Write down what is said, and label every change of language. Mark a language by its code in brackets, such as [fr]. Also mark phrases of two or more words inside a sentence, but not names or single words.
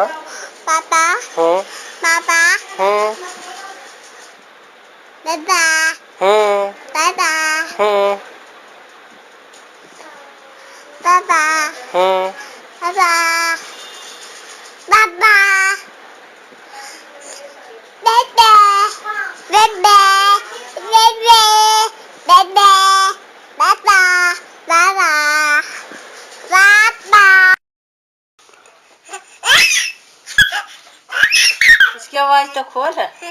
[hi] पापा हम्म पापा हम्म दादा हम्म दादा हम्म दादा हम्म दादा दादा Dede, dede, dede, dede, baba, baba, baba. इसकी आवाज तो खोल है।